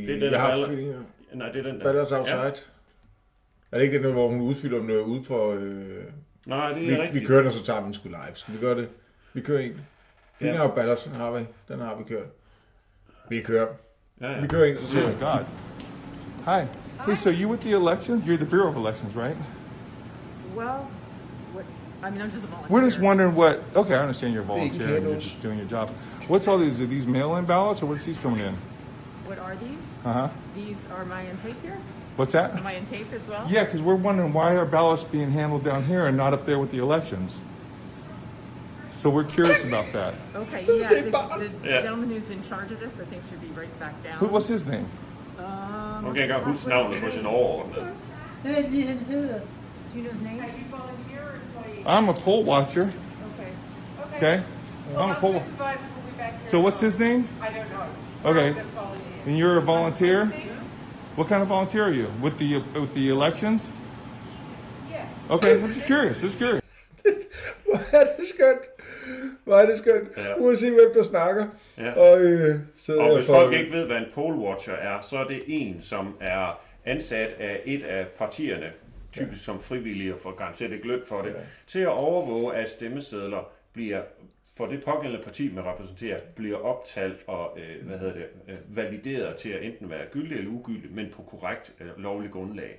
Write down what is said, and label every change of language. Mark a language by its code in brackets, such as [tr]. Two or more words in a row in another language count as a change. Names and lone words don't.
[da] Det er den, nej, det er den der. Ballers Outside. Ja. Er det ikke den, hvor hun udfylder noget ude på... Nej, det er rigtigt. Vi kører den, så tager vi den sgu live. Skal vi gøre det? Vi kører en. Finger og Ballers har vi. Den har vi kørt. Vi kører. Ja. Vi kører ind, så siger Oh, vi. [en] God. Hi. Hey, so you with the elections? You're the Bureau of Elections, right? Well, what? I mean, I'm just a volunteer. We're just wondering what... Okay, I understand you're a volunteer and you're candles. just doing your job. What's all these? Are these mail-in ballots or what's these coming in? What are these? Uh-huh. These are my intake here. What's that? Am I in tape as well? Yeah, because we're wondering why are ballots being handled down here and not up there with the elections? So we're curious about that. Okay, So yeah. say The, Bob. the gentleman who's in charge of this, I think, should be right back down. What's his name? [da] Nu kan jeg ikke engang huske navnet på sin overordnede. [en] Do you know his name? I'm a poll watcher. Okay. Okay? I'm a poll. So what's his name? I don't know. Okay. Just volunteer. And you're a volunteer? What kind of volunteer are you? With the elections? Yes. Okay, I'm just curious. [da] Hvor er det skønt. Hvor er det skønt. Ja. Uanset hvem der snakker. Ja. Og Og hvis folk ikke ved, hvad en [en] poll watcher [da] er, så er det en, som er ansat af et af partierne, typisk som frivillige og får garanteret ikke løn for det, til at overvåge, at stemmesedler bliver for det pågældende parti, man repræsenterer, bliver optalt og valideret til at enten være gyldig eller ugyldig, men på korrekt lovlig grundlag.